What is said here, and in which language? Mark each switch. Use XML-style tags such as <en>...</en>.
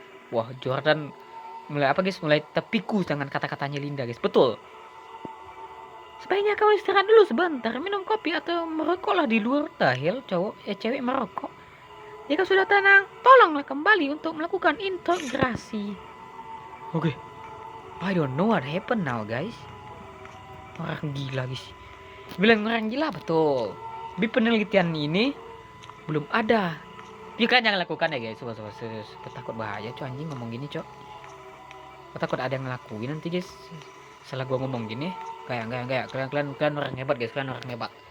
<id>Wah, Jordan mulai apa guys? Mulai terpiku dengan kata-katanya Linda guys. Betul. Sebaiknya kamu istirahat dulu sebentar, minum kopi atau merokoklah di luar. Tahil cewek merokok. Jika sudah tenang, tolonglah kembali untuk melakukan integrasi. Oke.</id> <en>I don't know what happened now guys.</en> <id>Orang gila guys. Bilang orang gila betul. Di penelitian ini belum ada. Ya kalian jangan lakukan ya guys. Coba takut bahaya cok, anjing ngomong gini cok. Takut ada yang ngelakuin nanti guys. Salah gua ngomong gini. Kayak kalian orang hebat guys, kalian orang hebat.</id>